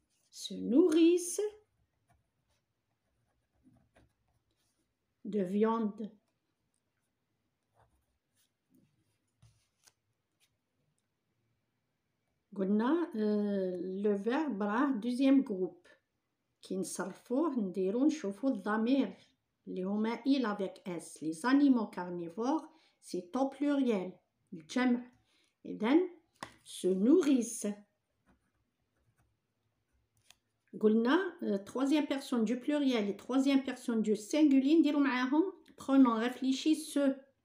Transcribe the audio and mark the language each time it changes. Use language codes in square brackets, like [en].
[fr] Se nourrissent de viande. [ar] قلنا [fr] le verbe راه deuxième groupe. [ar] كي نصرفوه نديرو نشوفو الضمير اللي هما [fr] il avec S. Les animaux carnivores c'est au pluriel [ar] الجمع. [fr] إذن se nourrissent. قلنا troisième personne du pluriel et troisième personne du singulier [ar] نديرو معاهم [fr] pronom réfléchi se.